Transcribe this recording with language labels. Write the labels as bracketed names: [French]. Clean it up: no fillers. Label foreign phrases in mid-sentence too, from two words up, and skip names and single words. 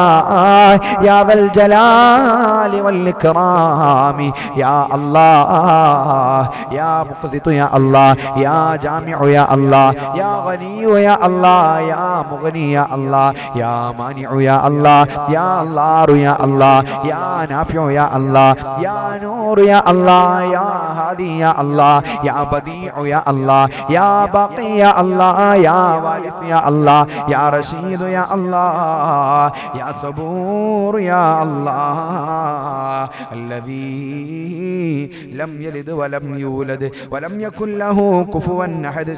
[Arabic] يا ذا الجلال والإكرام يا الله يا مقسط يا الله يا جامع يا الله يا غني يا الله يا مغني يا الله يا مانع يا الله يا الله يا الله يا نافع يا الله يا نور يا الله يا هادي يا الله يا بديع بديع يا الله، يا باقي يا الله، يا وارث يا الله، يا رشيد يا الله، يا صبور يا الله، الذي لم يلد ولم يولد ولم يكن له كفوا أحد.